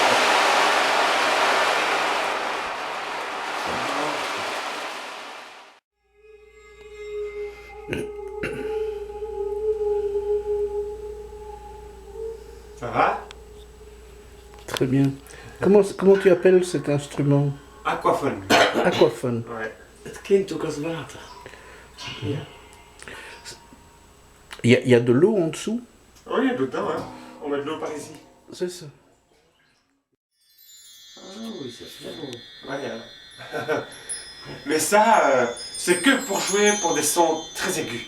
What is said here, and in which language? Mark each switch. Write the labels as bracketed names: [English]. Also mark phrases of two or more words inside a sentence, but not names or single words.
[French] Ça va? Très bien. Comment tu appelles cet instrument? Aquaphone. Aquaphone. Ouais. [Dutch] Het klinkt ook als water. Ja. [French] Il y a de l'eau en dessous? Oui, il y a de l'eau dedans, hein. On met de l'eau par ici. C'est ça. Ah oui, c'est très bon. Ouais. Mais ça, c'est que pour jouer pour des sons très aigus.